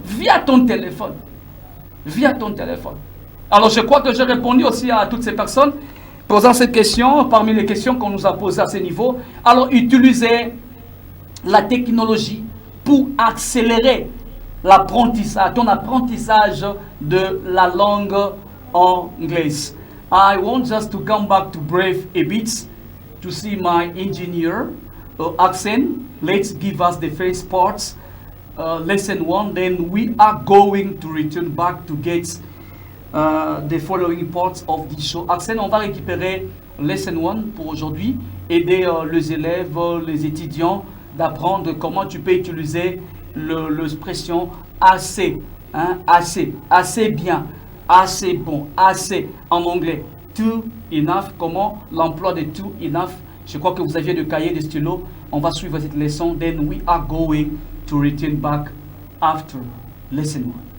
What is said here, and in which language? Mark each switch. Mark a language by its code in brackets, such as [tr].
[fr] Via ton téléphone. Via ton téléphone. Alors je crois que j'ai répondu aussi à toutes ces personnes posant cette question, parmi les questions qu'on nous a posées à ce niveau. Alors utilisez la technologie pour accélérer l'apprentissage, ton apprentissage de la langue anglaise. [en] I want just to come back to brief a bit to see my engineer accent. Let's give us the first part, lesson 1, then we are going to return back to get the following parts of the show. [fr] Accent, on va récupérer lesson 1 pour aujourd'hui, aider les élèves, les étudiants d'apprendre comment tu peux utiliser l'expression assez, hein, assez bien, assez bon, assez en anglais. Too enough, comment l'emploi de too enough. Je crois que vous aviez de cahier, de stylo. On va suivre cette leçon. [en] Then we are going to return back after lesson 1.